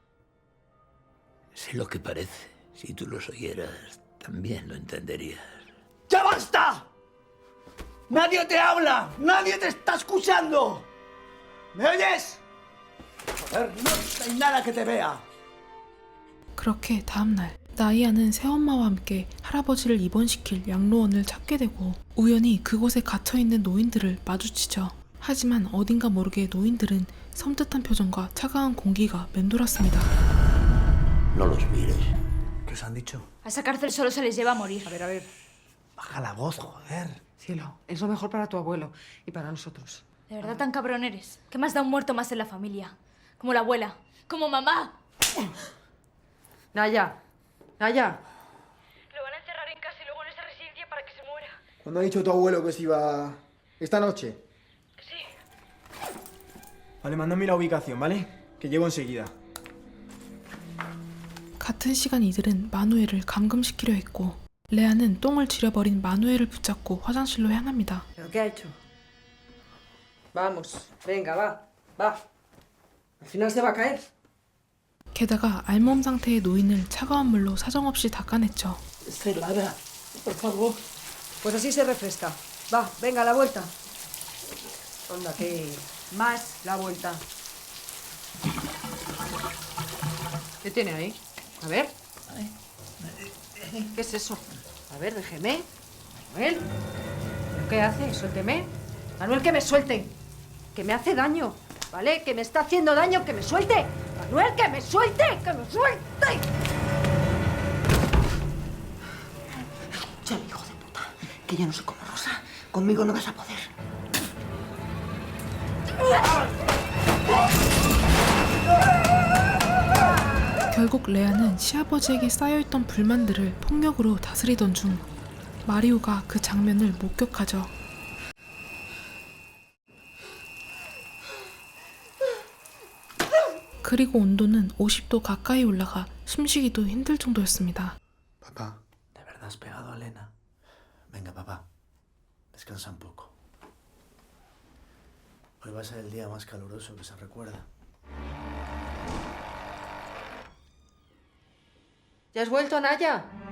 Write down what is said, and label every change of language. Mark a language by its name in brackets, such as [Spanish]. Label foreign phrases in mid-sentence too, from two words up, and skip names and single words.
[Spanish] Sé lo que parece. Si tú los oyeras, también lo entenderías. ¡Ya basta! ¡Nadie te habla! ¡Nadie te está escuchando! ¿Me oyes? No hay nada que te vea. [Korean] 그렇게 다음날 나이아는 새엄마와 함께 할아버지를 입원시킬 양로원을 찾게 되고 우연히 그곳에 갇혀있는 노인들을 마주치죠. 하지만 어딘가 모르게 노인들은 섬뜩한 표정과 차가운 공기가 맴돌았습니다. [Spanish] No los mires. ¿Qué os han dicho? A esa cárcel solo se les lleva a morir. A ver. Baja la voz, joder. Cielo, es lo mejor para tu abuelo y para nosotros. ¿De verdad tan cabrón eres? ¿Qué más da un muerto más en la familia? Como la abuela, como mamá. Naya. Lo van a encerrar en casa y luego en esa residencia para que se muera. ¿Cuándo ha dicho tu abuelo que se iba esta noche? Sí. Vale, mándame la ubicación, ¿vale? Que llego enseguida. [Korean] 같은 시간 이들은 마누엘을 감금시키려 했고 레아는 똥을 지려버린 마누엘을 붙잡고 화장실로 향합니다. [Spanish] ¿Pero qué ha hecho? Vamos, venga, va. Al final se va a caer. [Korean] 게다가 알몸 상태의 노인을 차가운 물로 사정없이 닦아냈죠. [Spanish] Está helada. Por favor. Pues así se refresca. Va, venga, la vuelta. Onda, que más la vuelta. ¿Qué tiene ahí? A ver. ¿Qué es eso? A ver, déjeme. Manuel. ¿Pero qué hace? Suélteme. Manuel, que me suelte. Que me hace daño. ¿Vale? Que me está haciendo daño. Que me suelte. Manuel, que me suelte. Que me suelte. Escúchame, hijo de puta, que yo no soy como Rosa. Conmigo no vas a poder. [Korean] 결국 레아는 시아버지에게 쌓여있던 불만들을 폭력으로 다스리던 중 마리오가 그 장면을 목격하죠. 그리고 온도는 50도 가까이 올라가 숨쉬기도 힘들 정도였습니다. [Spanish] Papá. ¿De verdad has pegado a Elena? Venga, papá. Descansa un poco. Hoy va a ser el día más caluroso que se recuerda. ¿Ya has vuelto, Naya?